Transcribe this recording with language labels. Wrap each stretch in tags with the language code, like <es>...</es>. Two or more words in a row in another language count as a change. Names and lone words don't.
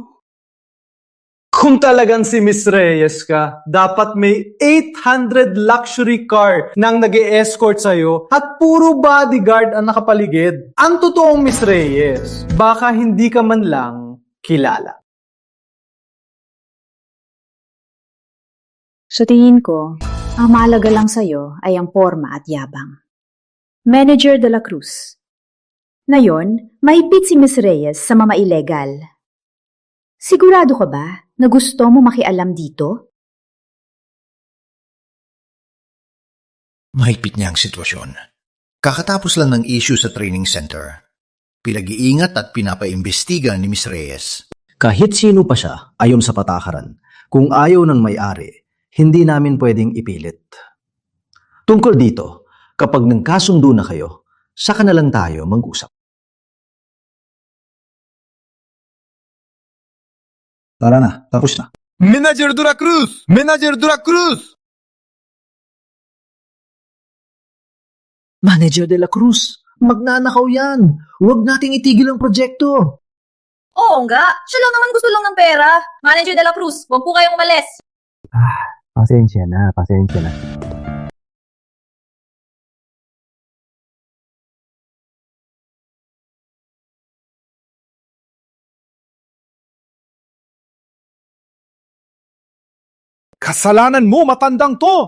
<tl>Kung talagang si Miss Reyes ka, dapat may 800</tl> <en>luxury car</en> <tl>nang nag-e-escort sa'yo at puro bodyguard ang nakapaligid. Ang totoong Miss Reyes, baka hindi ka man lang kilala. Sa tingin ko, ang mahalaga lang sa'yo ay ang forma at yabang. Manager de la Cruz. Ngayon, mahigpit si Miss Reyes sa mga illegal. Sigurado ka ba na gusto mo makialam dito? Mahigpit niya ang sitwasyon. Kakatapos lang ng issue sa</tl> <en>training center.</en> <tl>Pinag-iingat at pinapaimbestiga ni Miss Reyes. Kahit sino pa siya, ayon sa patakaran, kung ayaw ng may-ari, hindi namin pwedeng ipilit. Tungkol dito, kapag nagkasundo na kayo, saka na lang tayo mag-usap. Tara na, tapos na. Manager de la Cruz! Manager de la Cruz! Manager de la Cruz, magnanakaw yan. Huwag nating itigil ang proyekto. Oo nga, siya lang naman gusto lang ng pera. Manager de la Cruz, huwag po kayong umalis. Pasensya na, pasensya na. Kasalanan mo, matandang to!</tl>